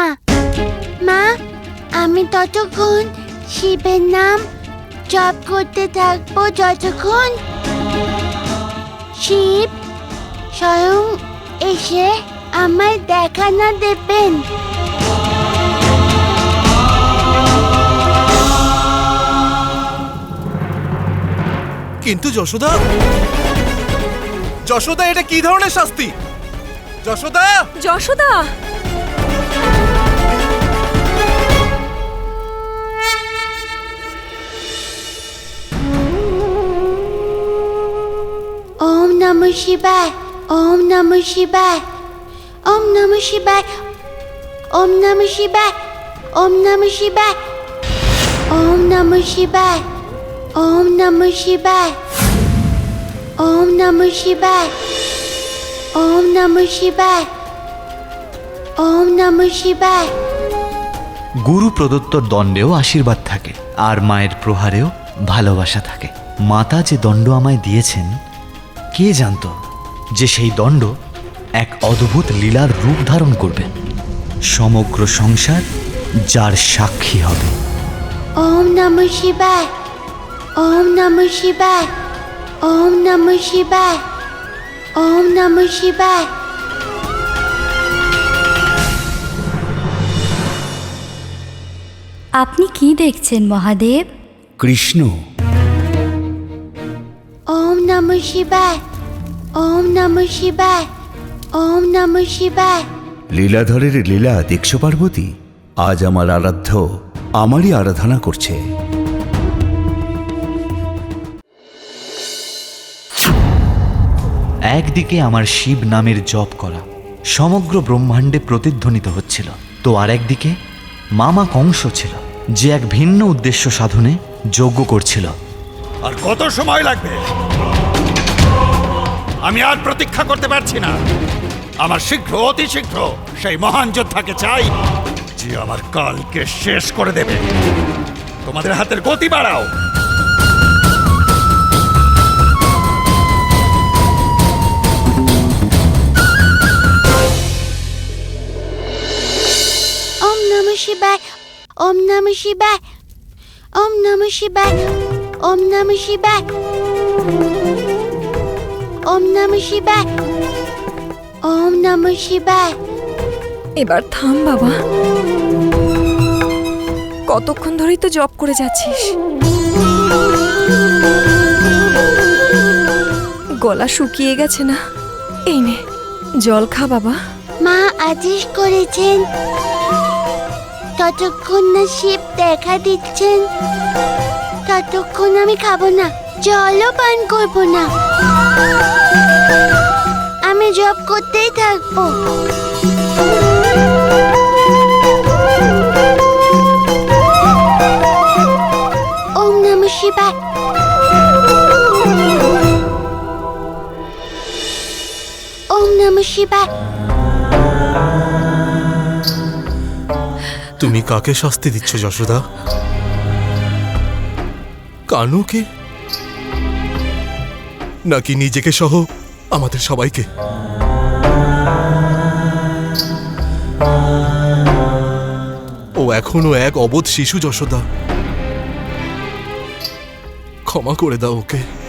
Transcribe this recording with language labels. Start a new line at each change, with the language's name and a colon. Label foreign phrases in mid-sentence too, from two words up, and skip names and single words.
Bangla: মা, আমি ততক্ষণ শিবের নাম জপ করতে থাকবো যতক্ষণ শিব স্বয়ং এসে আমার দেখা না দেবেন। কিন্তু যশোদা, যশোদা, এটা কি ধরনের শাস্তি? যশোদা, যশোদা!
Sanskrit: ওম নমঃ শিবায়, ওম নমঃ শিবায়, ওম নমঃ শিবায়, ওম নমঃ শিবায়, ওম নমঃ শিবায়, ওম নমঃ শিবায়, ওম নমঃ শিবায়, ওম নমঃ শিবায়, ওম নমঃ শিবায়, ওম নমঃ শিবায়।
Bangla: গুরু প্রদত্ত দণ্ডেও আশীর্বাদ থাকে, আর মায়ের প্রহারেও ভালোবাসা থাকে। মাতা যে দণ্ড আমায় দিয়েছেন, কে জানতো যে সেই দণ্ড এক অদ্ভুত লীলার রূপ ধারণ করবে, সমগ্র সংসার যার সাক্ষী হবে।
Sanskrit: ওম নমঃ শিবায়, ওম নমঃ শিবায়, ওম নমঃ শিবায়, ওম নমঃ শিবায়।
Bangla: আপনি কি দেখছেন মহাদেব? কৃষ্ণ।
Sanskrit: ওম নমঃ শিবায়, ওম নমঃ শিবায়, ওম নমঃ শিবায়।
Bangla: লীলাধরের লীলা দেখছো পার্বতী? আজ আমার আরাধ্য আমারই আরাধনা করছে। একদিকে আমার শিব নামের জপ করা সমগ্র ব্রহ্মাণ্ডে প্রতিধ্বনিত হচ্ছিল, তো আর একদিকে মামা কংস ছিল, যে এক ভিন্ন উদ্দেশ্য সাধনে যজ্ঞ করছিল। আর কত সময় লাগবে? আমি আর প্রতীক্ষা করতে পারছি না। আমার শীঘ্র, অতি শীঘ্র সেই মহান যোদ্ধাকে চাই, যে আমার কালকে শেষ করে দেবে। তোমাদের হাতের গতি বাড়াও।
Sanskrit: ওম নমঃ শিবায়, ওম নমঃ শিবায়, ওম নমঃ শিবায়, ওম নমঃ শিবায়, ওম নমঃ শিবায়, ওম নমঃ শিবায়।
Bangla: এবার থাম বাবা, কতক্ষণ ধরেই তো জব করে যাচ্ছিস। গলা শুকিয়ে গেছে না? এই নে জল খা বাবা। মা আদেশ করেছেন ততক্ষণ না শিব দেখা দিচ্ছেন ততক্ষণ আমি খাবো না, জলও পান করবো না। আমি জব করতেই থাকবো।
Sanskrit: ওম নমঃ শিবায়। ওম নমঃ শিবায়।
Bangla: তুমি কাকে শাস্তি দিচ্ছ যশোদা? কানুকে নাকি নিজেকে সহ আমাদের সবাইকে? ও এখনো এক অবোধ শিশু যশোদা, ক্ষমা করে দাও ওকে।